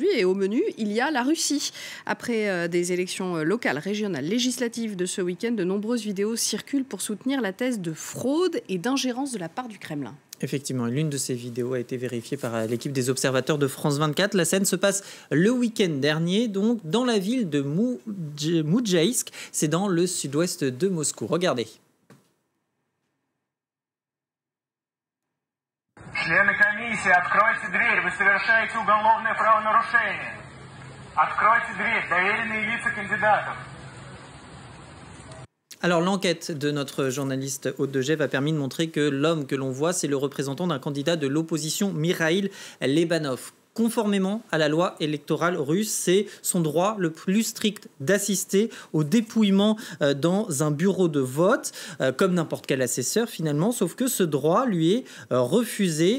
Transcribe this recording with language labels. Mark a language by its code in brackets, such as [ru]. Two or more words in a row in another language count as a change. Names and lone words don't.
[fr] Et au menu, il y a la Russie. Après des élections locales, régionales, législatives de ce week-end, de nombreuses vidéos circulent pour soutenir la thèse de fraude et d'ingérence de la part du Kremlin. Effectivement, l'une de ces vidéos a été vérifiée par l'équipe des observateurs de France 24. La scène se passe le week-end dernier, donc dans la ville de Moudjaïsk. C'est dans le sud-ouest de Moscou. Regardez. [ru] Члены комиссии, откройте дверь, вы совершаете уголовное правонарушение. Откройте дверь, доверенные лица кандидатов. [fr] Alors l'enquête de notre journaliste Aude de Gève a permis de montrer que l'homme que l'on voit, c'est le représentant d'un candidat de l'opposition, Mikhail Lebanov. Conformément à la loi électorale russe, c'est son droit le plus strict d'assister au dépouillement dans un bureau de vote, comme n'importe quel assesseur finalement, sauf que ce droit lui est refusé.